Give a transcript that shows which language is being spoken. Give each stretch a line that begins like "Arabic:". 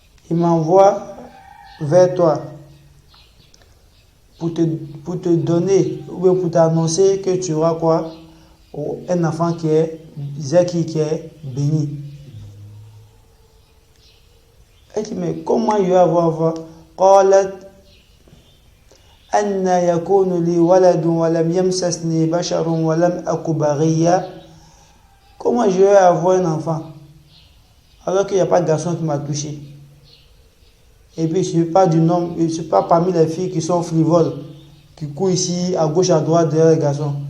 French: Il m'envoie vers toi pour te donner ou bien pour t'annoncer que tu auras quoi? Un enfant qui est zaki, qui est béni. Elle dit mais comment il va avoir
Arabic: قالت أن يكون لي ولد ولم يمسسني بشر ولم أك بغيا.
French: Comment je vais avoir un enfant alors qu'il n'y a pas de garçon qui m'a touché? Et puis je ne suis pas du nombre, je ne suis pas parmi les filles qui sont frivoles, qui courent ici à gauche à droite derrière les garçons.